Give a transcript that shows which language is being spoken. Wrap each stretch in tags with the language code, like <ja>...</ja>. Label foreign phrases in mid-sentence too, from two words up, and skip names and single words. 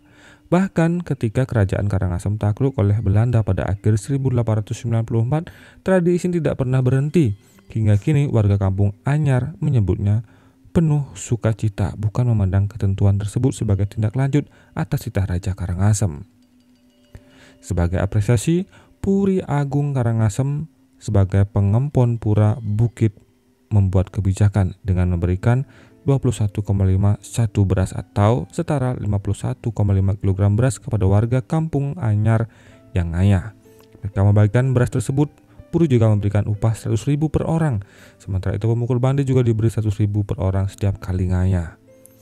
<id>Bahkan ketika kerajaan Karangasem takluk oleh Belanda pada akhir 1894, tradisi ini tidak pernah berhenti. Hingga kini warga Kampung Anyar menyebutnya penuh sukacita, bukan memandang ketentuan tersebut sebagai tindak lanjut atas titah Raja Karangasem. Sebagai apresiasi, Puri Agung Karangasem sebagai pengempon Pura Bukit membuat kebijakan dengan memberikan 21,5 satu beras atau setara 51,5 kg beras kepada warga Kampung Anyar yang ngayah. Mereka membagikan beras tersebut. Puri juga memberikan upah 100.000 per orang. Sementara itu pemukul bande juga diberi 100.000 per orang setiap kali ngayah.</id>